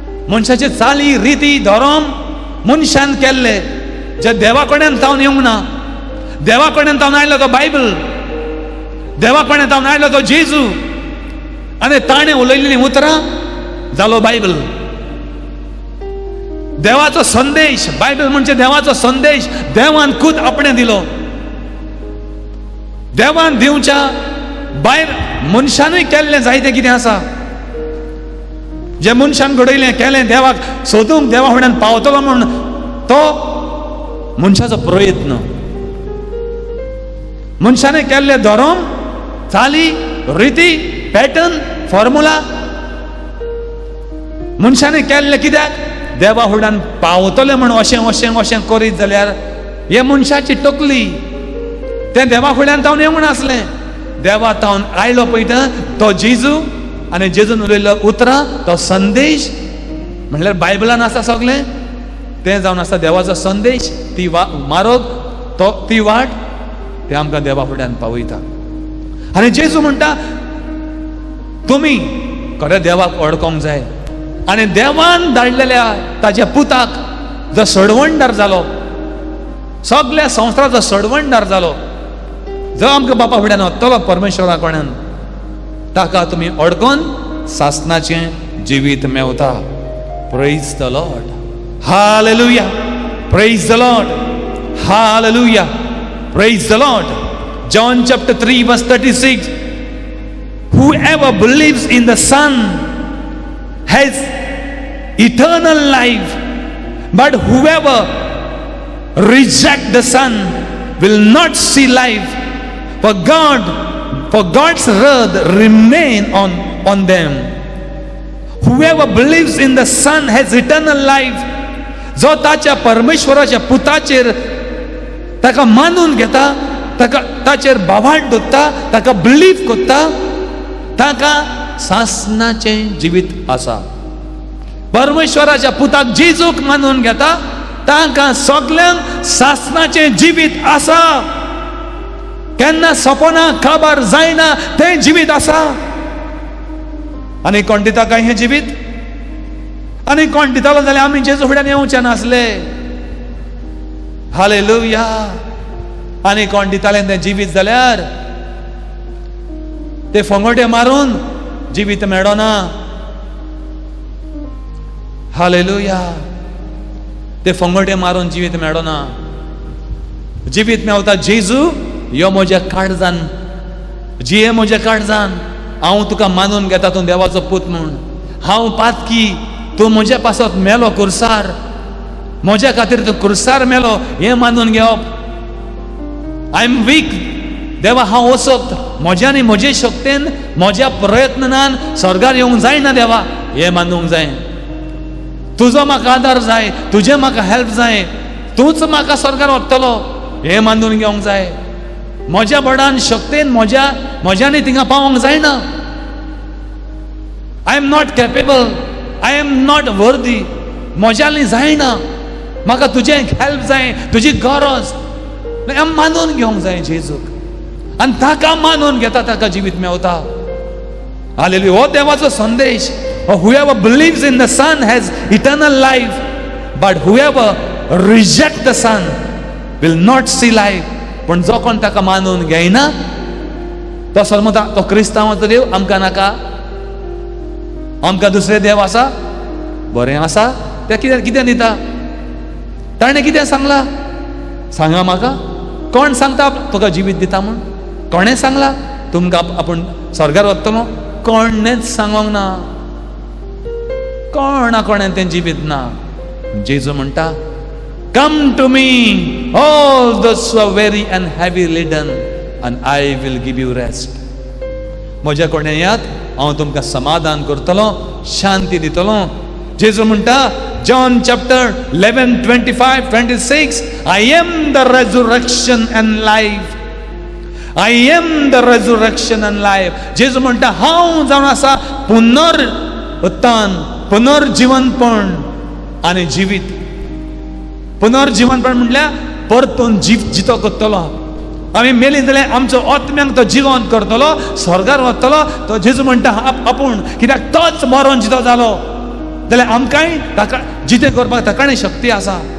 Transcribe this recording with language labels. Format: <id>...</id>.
<gom>मनशाचे चाली रिती धोरम मनशान केल्ले जे देवा कडेन जावन येवंक ना. देवा कडेन जावन आयलो तो बायबल, देवा कडेन जावन आयलो तो जेजू आनी ताणें उलयल्लीं उतरां जालो बायबल. देवाचो संदेश, बायबल म्हणजे देवाचो संदेश देवान खूद आपणें दिलो. देवान दिवच्या भायर मनशानूय केल्लें जायतें कितें आसा जे मनशान घडयलें केलें. देवाक सोदूंक देवा फुड्यान पावतलो म्हूण तो मनशाचो प्रयत्न. मनशाने केल्ले धोरम, चाली, रिती, पॅटर्न, फॉर्मुला मनशाने केल्ले कित्याक देवा फुड्यान पावतले म्हूण. अशें अशें अशें करीत जाल्यार हे मनशाची तकली. तें देवा फुड्यान जावन येवंक नासलें. देवा जावन आयलो पळयता तो जेजू आनी जेजून उलयल्लो उतरां, तो संदेश म्हणल्यार बायबलान आसा सगळें तें जावन आसा देवाचो संदेश. ती मार्ग, तो ती वाट ते आमकां देवा फुड्यान पावयता. आनी जेजू म्हणटा तुमी खऱ्या देवाक वळखोंक जाय. आनी देवान धाडलेल्या ताच्या पुताक जो सडवणदार जालो, सगळ्या संवसाराचो सडवणदार जालो, जो आमकां बापा फुड्यान वतलो परमेश्वरा कडल्यान, ताका तुमी वळखोन सासणाचें जिवीत मेवता.</gom> <en>Praise the Lord. Hallelujah. Praise the Lord. Hallelujah. Praise the Lord. John chapter 3 verse 36. Whoever believes in the Son has eternal life, but whoever rejects the Son will not see life, for God's wrath remain on them. Whoever believes in the Son has eternal life.</en> <gom>जो ताच्या परमेश्वराच्या पुताचेर ताका मानून घेता, ताका ताचेर भावार्थ दवरता, ताका बिलीव करता, ताका सासणाचें जिवीत आसा. परमेश्वराच्या पुताक जेजूक मानून घेता, ताका सगळ्यांक सासणाचें जिवीत आसा. केन्ना सोपना काबार जायना तें जिवीत आसा. आनी कोण दिता काय हें जिवीत? आनी कोण दितालो जाल्यार आमी जेजू फुड्यान येवचे नासले. हालेलुया. आनी कोण दितालें तें जिवीत जाल्यार ते फोंगोटे मारून जिवीत मेळना. हालेलुया. ते फोंगोटे मारून जिवीत मेळना. जिवीत मेवता जेजू यो म्हज्या काळजान, जिये म्हज्या काळजान. हांव तुका मानून घेता तूं देवाचो पूत म्हूण. हांव पातकी, तूं म्हज्या पासत मेलो कुर्सार, म्हज्या खातीर तूं कुर्सार मेलो हें मानून घेवप.</gom> <en>I am weak.</en> <gom>देवा हांव वसोक्त, म्हज्यानी म्हजे शक्तीन म्हज्या प्रयत्नान स्वर्गार येवंक जायना देवा हें मानूंक जाय. तुजो म्हाका आदार जाय, तुजें म्हाका हेल्प जाय, तूंच म्हाका स्वर्गार व्हरतलो हें मानून घेवंक जाय. म्हज्या बडान शक्तीन म्हज्यानी थिंगा पावोंक जायना.</gom> <en>I am not capable, I am not worthy.</en> <gom>म्हज्यानी जायना. म्हाका तुजें हेल्प जाय, तुजी गरज मानून घेवंक जाय जेजूक. आनी ताका मानून घेता ताका जिवीत मेवता. हालेलुया. हो देवाचो संदेश.</gom> <en>Whoever believes in the Son has eternal life, but whoever rejects the Son will not see life.</en> <gom>पण जो कोण ताका मानून घेयना तो समजता तो क्रिस्तांवाचो देव आमकां नाका, आमकां दुसरे देव आसा. बरें आसा, ते कितें दिता? ताणें कितें सांगलां? सांगा म्हाका. कोण सांगता तुका जिवीत दिता म्हूण? कोणें सांगलां तुमकां आपूण स्वर्गार वतलो? कोणेंच सांगोंक ना. कोणें तें जिवीत ना. जेजू म्हणटा,</gom> <en>Come to me all those who are weary and heavy laden and I will give you rest.</en> <gom>म्हज्या कोणें येयात, हांव तुमकां समाधान करतलो, शांती दितलो. जेजू म्हणटा</gom> <en>John chapter 11:25-26, I am the resurrection and life. I am the resurrection and life.</en> <gom>जेजू म्हणटा हांव जावन आसा पुनरुत्थान, पुनर्जीवनपण आनी जिवीत. पुनर्जीवनपण म्हटल्यार परतून जितो करतलो. आमी मेली जाल्यार आमचो आत्म्यांक तो जिवंत करतलो, स्वर्गार वतलो. तो जेजू म्हणटा आपूण, कित्याक तोच मरून जितो जालो जाल्यार आमकांय ताका जिते करपाक ताकाणें शक्ती आसा.</gom>